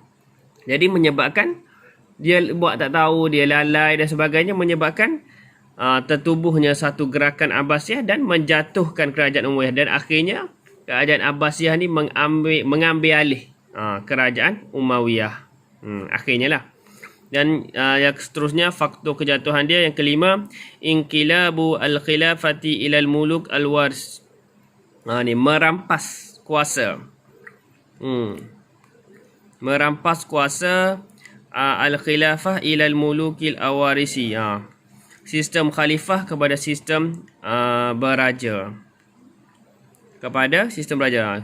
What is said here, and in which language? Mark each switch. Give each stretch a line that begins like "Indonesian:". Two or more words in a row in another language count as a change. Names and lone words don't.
Malay: Jadi menyebabkan dia buat tak tahu, dia lalai dan sebagainya, menyebabkan tertubuhnya satu gerakan Abbasiyah dan menjatuhkan kerajaan Umayyah, dan akhirnya kerajaan Abbasiyah ni mengambil alih kerajaan Umayyah. Akhirnya lah. Dan yang seterusnya, faktor kejatuhan dia yang kelima,
Arabic: انقلاب الخلافة إلى الملوك الوارث.
Malay: Ni merampas kuasa. Merampas kuasa
Arabic: الخلافة إلى الملوك الوارثي.
Malay: Sistem khalifah kepada sistem beraja. Kepada sistem beraja.